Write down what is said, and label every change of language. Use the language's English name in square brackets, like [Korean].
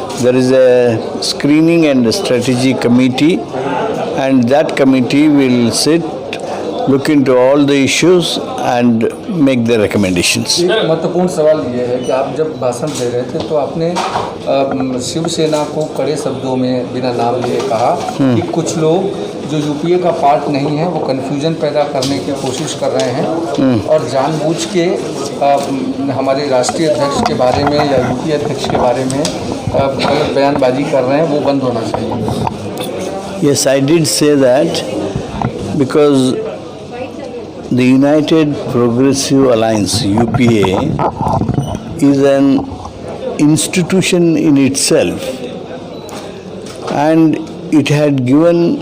[English] There is a screening and strategy committee, and that committee will sit, look into all the issues and make the recommendations. [Hindi] एक महत्वपूर्ण सवाल ये है कि आप जब भाषण दे रहे थे तो आपने शिवसेना को कड़े शब्दों में बिना नाम लिए कहा कि कुछ लोग जो यूपीए का पार्ट नहीं है वो कन्फ्यूजन पैदा करने की कोशिश कर रहे हैं और जानबूझ के हमारे राष्ट्रीय अध्यक्ष के बारे में या यूपीए अध्यक्ष के बारे में गलत बयानबाजी कर रहे हैं, वो बंद होना चाहिए। [English] Yes, I did say that because the United Progressive Alliance (UPA) is an institution in itself, and it had given